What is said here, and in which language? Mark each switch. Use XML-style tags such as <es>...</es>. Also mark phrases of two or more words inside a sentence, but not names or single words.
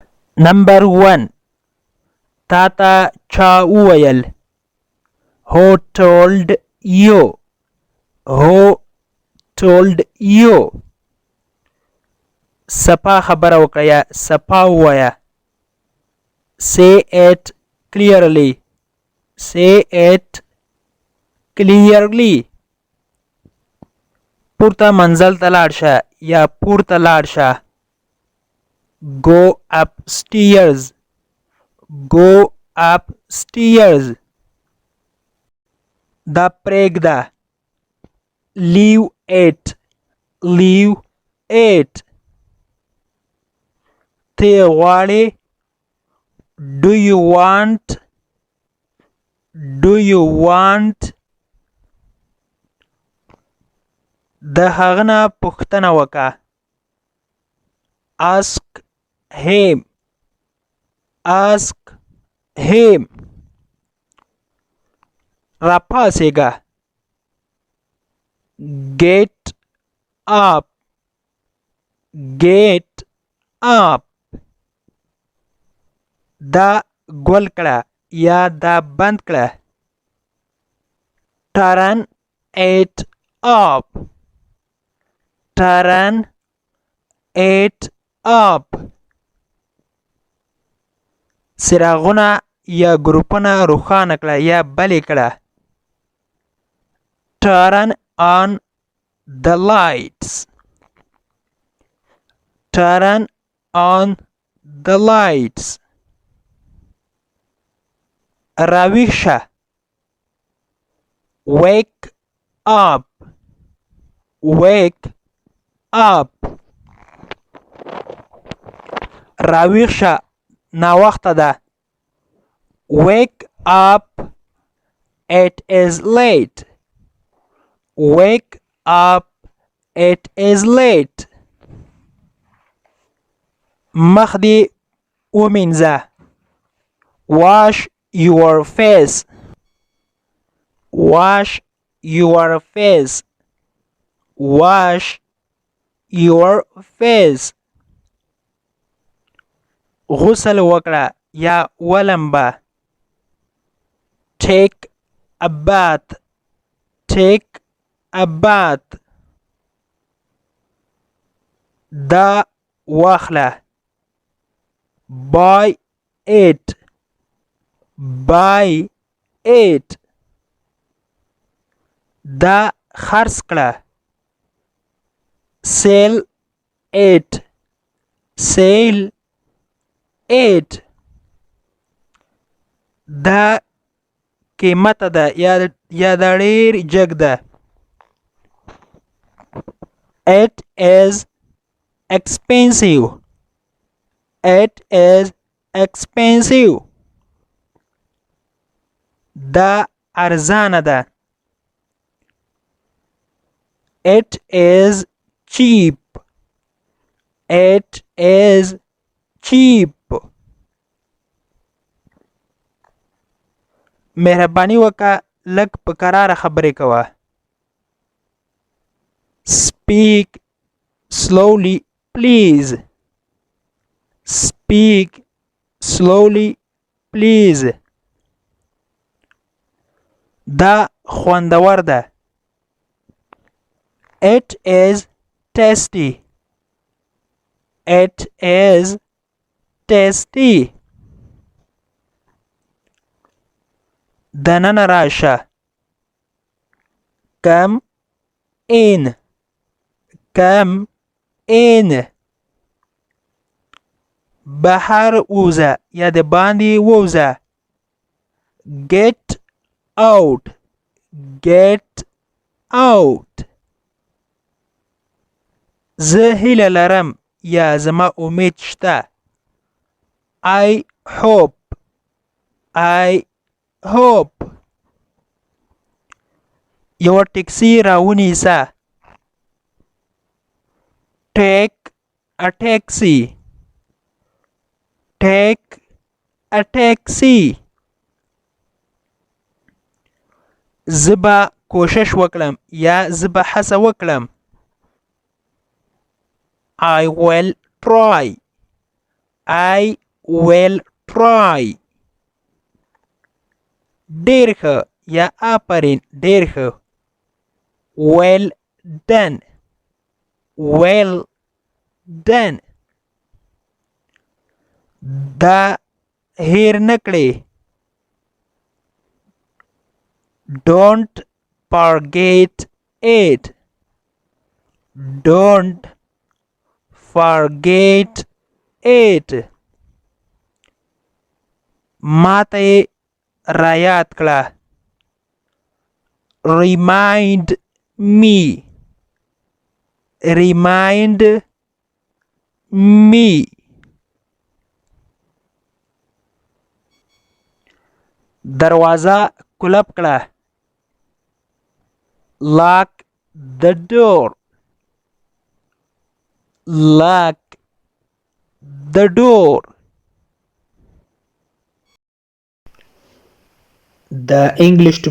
<ps>Number 1. تاته چا وویل.</ps> <en>Who told you? Who told you?</en> <ps>سپا خبره وکړه یا سپا ووایه.</ps> <en>Say it clearly. Say it clearly.</en> <ps>پورته منزل ته لاړ شه یا پورته لاړ شه.</ps> <en>Go upstairs. Go upstairs.</en> <ps>دا پرېږده.</ps> <en>Leave it. Leave it.</en> <ps>ته غواړې.</ps> <en>Do you want? Do you want?</en> <ps>د هغه نه پوښتنه وکړه.</ps> <en>Ask him. Ask him.</en> <ps>راپاسېږه.</ps> <en>Get up. Get up.</en> <ps>دا ګل کړه یا دا بند کړه.</ps> <en>Turn it up. Turn it up.</en> <ps>څراغونه یا ګروپونه روښانه کړه یا بلې کړه.</ps> <en>Turn on the lights. Turn on the lights.</en> <ps>راویښ شه.</ps> <en>Wake up. Wake up.</en> <ps>راویښ شه ناوخته ده.</ps> <en>Wake up. It is late. Wake up. It is late.</en> <ps>مخ دې ومینځه.</ps> <en>Wash your face. Wash your face. Wash your face.</en> <ps>غسل وکړه یا ولمبه.</ps> <en>Take a bath. Take a bath.</en> <ps>دا واخله.</ps> <en>Buy it. Buy it.</en> <ps>دا خرڅ کړه.</ps> <en>Sell it. Sell it.</en> <ps>دا قیمته ده یا دا ډېر جګ ده.</ps> <en>It is expensive. It is expensive.</en> <ps>دا ارزانه ده.</ps> <en>It is cheap. It is cheap.</en> <ps>مهرباني وکړه لږ په کراره خبرې کوه.</ps> <en>Speak slowly please. Speak slowly please.</en> <ps>دا خوندور ده.</ps> <en>It is tasty. It is tasty.</en> <ps>دننه راشه.</ps> <en>Come in. Come in.</en> <ps>بهر ووځه یا د باندې ووځه.</ps> <en>Get out. Get out.</en> <ps>زه هیله لرم یا زما امید شته.</ps> <en>I hope. I hope.</en> <ps>یوه ټکسي راونیسه.</ps> <en>Take a taxi. Take a taxi.</en> <ps>زه به کوشش وکړم یا زه به هڅه وکړم.</ps> <en>I will try. I well try</en> <ps>ډېر ښه یا آفرین ډېر ښه</ps> <en>well done well done</en> <ps>دا هیر نه کړې</ps> <en>don't forget it don't forget it</en> <ps>ماته یې رایاد کړه</ps> <en>remind me remind me</en> <ps>دروازه کلپ کړه</ps> <en>lock the door lock the door</en> <ps>د انګلیش ټو</ps>